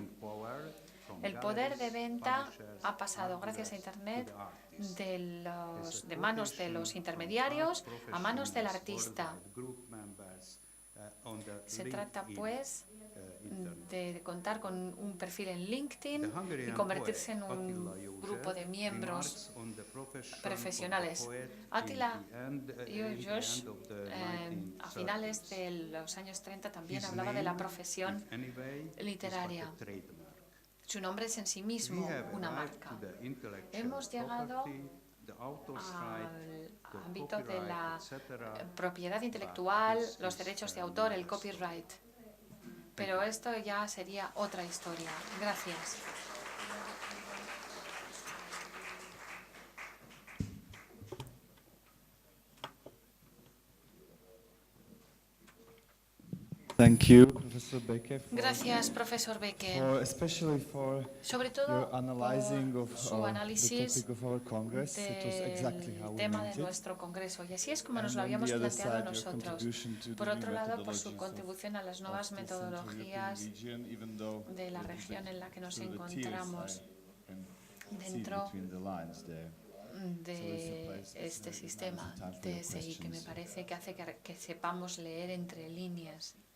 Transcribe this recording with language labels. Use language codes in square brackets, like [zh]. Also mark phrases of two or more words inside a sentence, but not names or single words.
[es] El poder de venta ha pasado, gracias a Internet, de manos de los intermediarios a manos del artista. Se trata, pues, de contar con un perfil en LinkedIn y convertirse en un grupo de miembros profesionales. Attila Jónos, a finales de los años 30, también hablaba de la profesión literaria. Su nombre es en sí mismo una marca. Hemos llegado al ámbito de la propiedad intelectual, los derechos de autor, el copyright. Pero esto ya sería otra historia. Gracias. [en] Thank you, Professor Beke, [es] Gracias, profesor Beke, [en] especially for [es] sobre todo por su análisis del tema de nuestro congreso. Y así es como nos lo habíamos planteado nosotros. Por otro lado, por su contribución a las nuevas metodologías de la región en la que nos encontramos dentro de este sistema TSI, que me parece que hace que sepamos leer entre líneas.